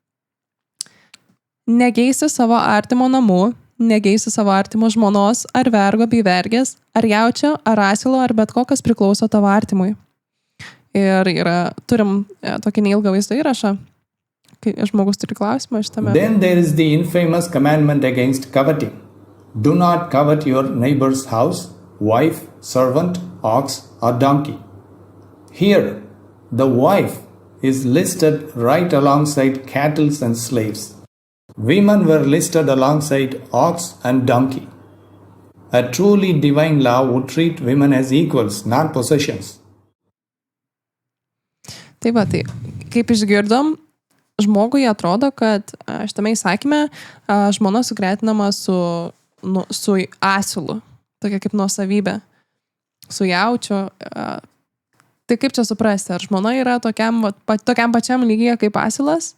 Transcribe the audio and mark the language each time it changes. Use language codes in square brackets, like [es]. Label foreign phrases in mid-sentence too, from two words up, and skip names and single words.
[lt] Negeisi savo artimo namų, negeisi savo artimo žmonos, ar vergo bei vergės, ar jaučio, ar asilo, ar bet kokas priklauso tavo artimui. Ir turim tokį neilgą vaizdo įrašą, kai žmogus turi klausimą šitame. [en] Then there is the infamous commandment against coveting. Do not covet your neighbor's house, wife, servant, ox, or donkey. Here, the wife is listed right alongside cattle and slaves. Women were listed alongside ox and donkey. A truly divine law would treat women as equals, not possessions. [lt] Tai kaip išgirdom, žmogui atrodo, kad šitame įsakyme žmona sugretinama su asilu, tokia kaip nuosavybė, su jaučiu. Tai kaip čia suprasti, ar žmona yra tokiam pačiam lygyje kaip asilas?